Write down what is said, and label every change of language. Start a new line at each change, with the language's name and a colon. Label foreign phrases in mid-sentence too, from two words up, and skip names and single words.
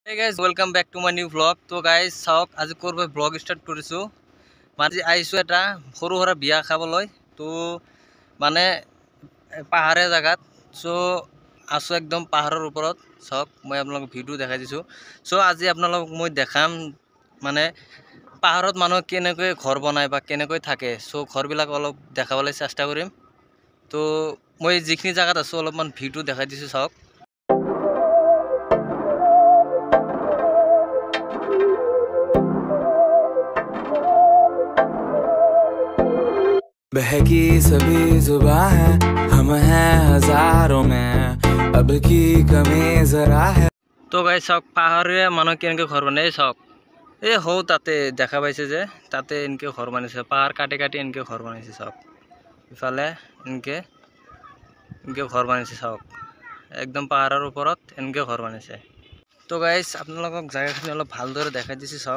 English: Hey guys, welcome back to my new vlog. So guys,
Assamese: চাওক আজি কৰব
English: vlog start
Assamese: কৰিছো। আজি আইছো এটা সৰু সৰু বিয়া খাবলৈ। তো মানে পাহাৰীয়া জাগাত। সো আছো একদম পাহাৰৰ ওপৰত। চাওক মই আপোনালোকক ভিডিও দেখাই দিছো। সো আজি আপোনালোকক মই দেখাম মানে পাহাৰত মানুহ কেনেকৈ ঘৰ বনায় বা কেনেকৈ থাকে। সো ঘৰবিলাক অলপ দেখাবলৈ চেষ্টা কৰিম। তো মই যিখিনি জাগাত আছো অলপমান ভিডিও দেখাই দিছো চাওক।
Hindi: बहकी सभी जुबां है हम हैं हजारों में अब की कमी जरा है।
Assamese: तो गाइस চাওক পাহাৰীয়া মানুহ কেনেকৈ ঘৰ বনায় চাওক। এই হৌ তাতে দেখা পাইছে যে তাতে এনেকৈ ঘৰ বনাইছে পাহাৰ কাটি কাটি এনেকৈ ঘৰ বনাইছে চাওক। ইফালে এনেকৈ ঘৰ বনাইছে চাওক। একদম পাহাৰৰ ওপৰত এনেকৈ ঘৰ বনাইছে। তো গাইস আপোনালোকক জায়গাখিনি অলপ ভালদৰে দেখাই দিছো চাওক।